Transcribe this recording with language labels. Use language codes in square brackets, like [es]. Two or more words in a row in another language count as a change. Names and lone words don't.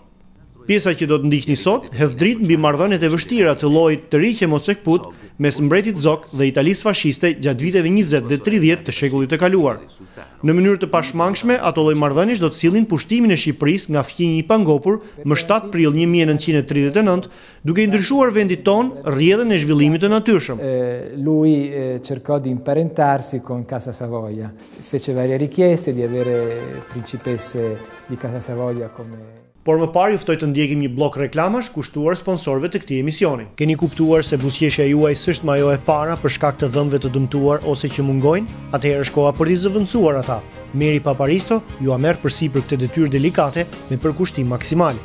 [sq] Pjesa që do të ndiqni sot hedh dritë mbi marrëdhëniet e vështira të llojit të ri që mos e kput mes mbretit Zok dhe Italisë fashiste gjatë viteve 20 dhe 30 të shekullit të kaluar. Në mënyrë të pashmangshme, ato lloj marrëdhënies do të sillin pushtimin e Shqipërisë nga fqinji i pangopur më 7 prill 1939, duke i ndryshuar vendit ton rrjedhën e zhvillimit të natyrshëm. [it] Lui cercò di imparentarsi con Casa Savoia, fece varie richieste di avere principesse di Casa Savoia come. [sq] Por më parë ju ftoj të ndjekim një blok reklamash kushtuar sponsorëve të këtij emisioni. Keni kuptuar se buzëqeshja juaj s'është më ajo e para për shkak të dhëmbëve të dëmtuar ose që mungojnë? Atëherë është koha për t'i zëvendësuar ata. Meri Paparisto ju a merr përsipër këtë detyrë delikate me përkushtim maksimal.